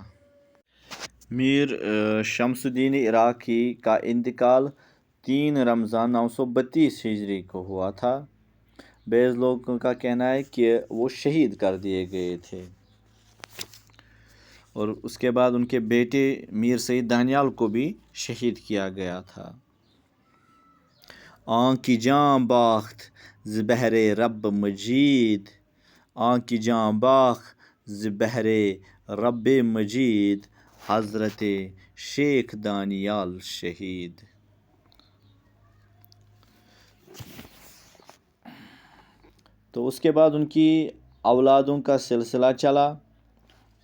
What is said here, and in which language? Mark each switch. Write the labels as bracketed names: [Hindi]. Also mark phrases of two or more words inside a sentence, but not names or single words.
[Urdu] میر شمس الدین عراقی کا انتقال 3 رمضان 932 ہجری کو ہوا تھا۔ بعض لوگوں کا کہنا ہے کہ وہ شہید کر دیے گئے تھے اور اس کے بعد ان کے بیٹے میر سید دانیال کو بھی شہید کیا گیا تھا۔ [Persian] آن کی جاں باخت ز بہر رب مجید، آن کی جاں باخت ز بہر رب مجید، حضرت شیخ دانیال شہید۔ [Urdu] تو اس کے بعد ان کی اولادوں کا سلسلہ چلا۔